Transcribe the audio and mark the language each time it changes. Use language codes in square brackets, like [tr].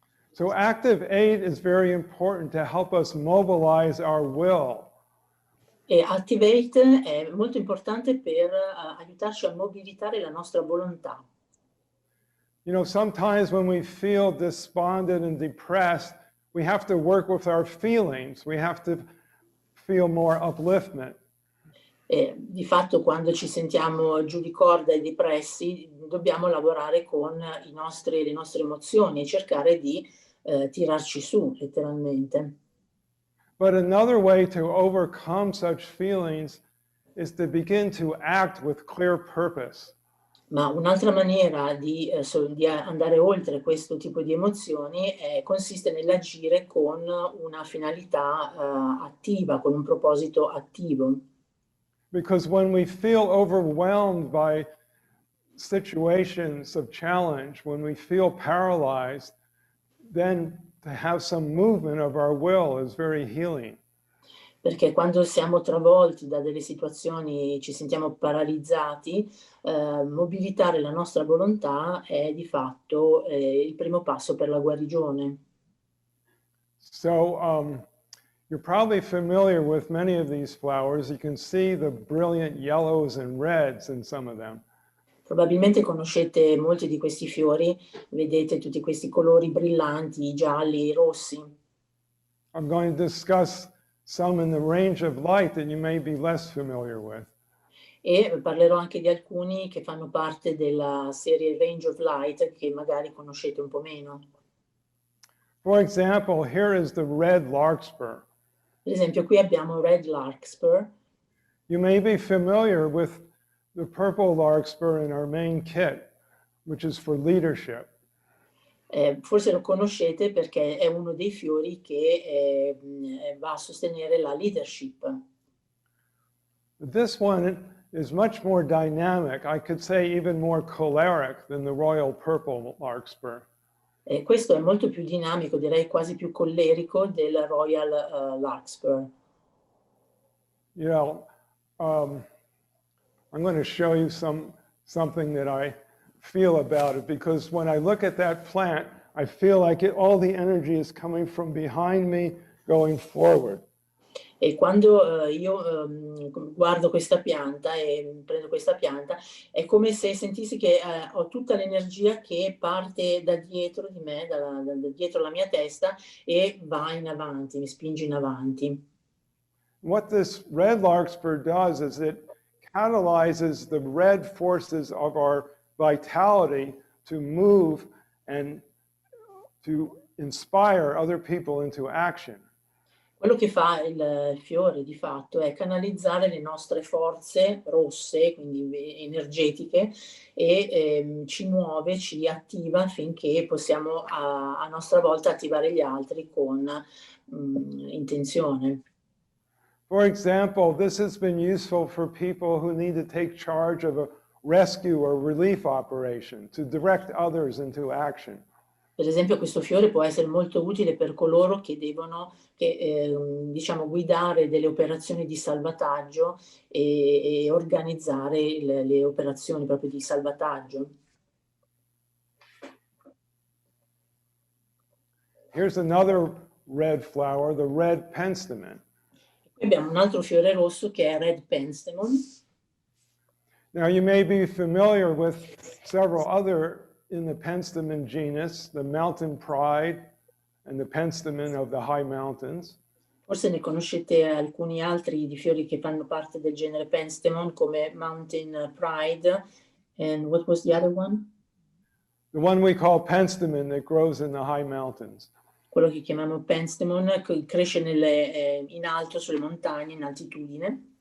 [en] So active 8 is very important to help us mobilize our will. [it] E activate è molto importante per aiutarci a mobilitare la nostra volontà. [en] You know, sometimes when we feel despondent and depressed, we have to work with our feelings. We have to feel more upliftment. [it] Di fatto quando ci sentiamo giù di corda e depressi, dobbiamo lavorare con le nostre emozioni e cercare di tirarci su, letteralmente. [en] But another way to overcome such feelings is to begin to act with clear purpose. [it] Ma un'altra maniera di andare oltre questo tipo di emozioni consiste nell'agire con una finalità attiva, con un proposito attivo. [en] Because when we feel overwhelmed by situations of challenge, when we feel paralyzed, then to have some movement of our will is very healing. [it] Perché quando siamo travolti da delle situazioni, ci sentiamo paralizzati, mobilitare la nostra volontà è di fatto il primo passo per la guarigione. [en] So you're probably familiar with many of these flowers. You can see the brilliant yellows and reds in some of them. [it] Probabilmente conoscete molti di questi fiori, vedete tutti questi colori brillanti, gialli, rossi. [en] I'm going to discuss some in the range of light that you may be less familiar with. [it] E parlerò anche di alcuni che fanno parte della serie Range of Light, che magari conoscete un po' meno. [en] For example, here is the red larkspur. [it] Per esempio, qui abbiamo Red Larkspur. [en] You may be familiar with the purple larkspur in our main kit, which is for leadership. [it] Forse lo conoscete perché è uno dei fiori che va a sostenere la leadership. [en] This one is much more dynamic. I could say even more choleric than the royal purple larkspur. [it] Questo è molto più dinamico, direi quasi più collerico del Royal Larkspur. [en] You know, I'm going to show you something that I feel about it, because when I look at that plant, I feel like all the energy is coming from behind me going forward. [it] E quando io guardo questa pianta e prendo questa pianta, è come se sentissi che ho tutta l'energia che parte da dietro di me, da dietro la mia testa, e va in avanti, mi spinge in avanti. [en] What this red larkspur does is it catalyzes the red forces of our vitality to move and to inspire other people into action. [it] Quello che fa il fiore di fatto è canalizzare le nostre forze rosse, quindi energetiche, e ci muove, ci attiva affinché possiamo a nostra volta attivare gli altri con intenzione. [en] For example, this has been useful for people who need to take charge of a rescue or relief operation, to direct others into action. [it] Per esempio, questo fiore può essere molto utile per coloro che devono diciamo, guidare delle operazioni di salvataggio e organizzare le operazioni proprio di salvataggio. [en] Here's another red flower, the red penstemon. [it] Qui abbiamo un altro fiore rosso che è Red Penstemon. [en] Now you may be familiar with several other in the penstemon genus, the mountain pride and the penstemon of the high mountains. [it] Forse ne conoscete alcuni altri di fiori che fanno parte del genere Penstemon, come Mountain Pride, [en] and what was the other one? The one we call penstemon that grows in the high mountains. [it] Quello che chiamiamo Penstemon, che cresce in alto, sulle montagne, in altitudine.